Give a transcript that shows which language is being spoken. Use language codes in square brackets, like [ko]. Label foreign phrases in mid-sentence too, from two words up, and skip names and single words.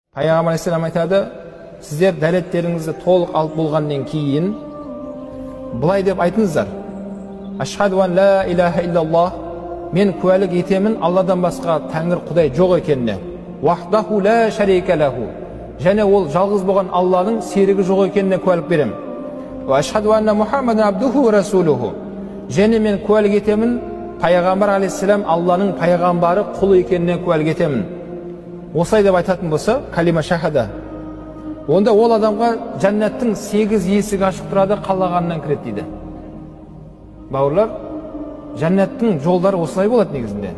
[kk] Пайғамбар алейхиссалам айтады, сіздер дәреттеріңізді толық алып болғаннан кейін былай деп айтыңыздар: [ar] أشهد أن لا إله إلا الله, [kk] мен куәлік етемін Алладан басқа тәңір құдай жоқ екеніне. [ar] وحده لا شريك له, [kk] және ол жалғыз болған Алланың серігі жоқ екеніне куәлік беремін. [ar] وأشهد أن محمدا عبده ورسوله, [kk] және мен куәлік етемін Пайғамбар алейхиссалам Алланың пайғамбары, құлы екеніне куәлік етемін. Осылай деп айтатын болса, [ar] كلمة الشهادة, [kk] онда ол адамға жәннаттың 8 есігі ашық тұрады, қалағаннан кіреді дейді. Бауырлар, жәннаттың жолдары осылай болады негізінде.